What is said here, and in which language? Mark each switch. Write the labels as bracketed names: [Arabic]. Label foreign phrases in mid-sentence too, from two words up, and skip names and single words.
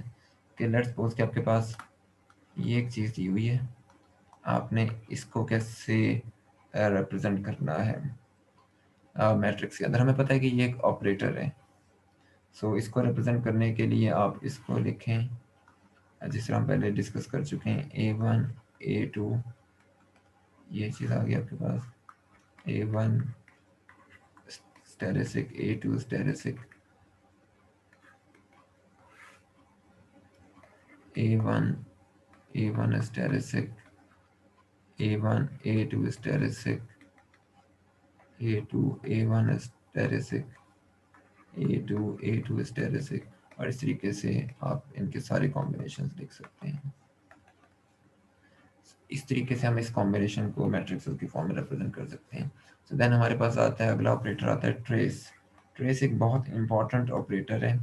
[Hindi] कि [English] let's suppose [Hindi] कि आपके पास ये एक चीज़ दी हुई है, आपने इसको कैसे रिप्रेजेंट करना है मैट्रिक्स के अंदर। हमें पता है कि ये एक ऑपरेटर है। सो इसको रिप्रेजेंट करने के लिए आप इसको लिखें जिस तरह हम पहले डिस्कस कर चुके हैं A1 A2, ये चीज़ आ गई आपके पास A1 स्टेरिसिक A2 स्टेरिसिक A1 A1 स्टेरिसिक A1 A2 स्टेरिसिक A2 A1 स्टेरिसिक A2 A2 स्टेरिसिक। और इस तरीके से आप इनके सारे कॉम्बिनेशन लिख सकते हैं। इस तरीके से हम इस कॉम्बिनेशन को मैट्रिक्स की फॉर्म में रिप्रेजेंट कर सकते हैं। [English] so then [Hindi] हमारे पास आता है अगला ऑपरेटर आता है ट्रेस। ट्रेस एक बहुत [English] important operator [Hindi] है।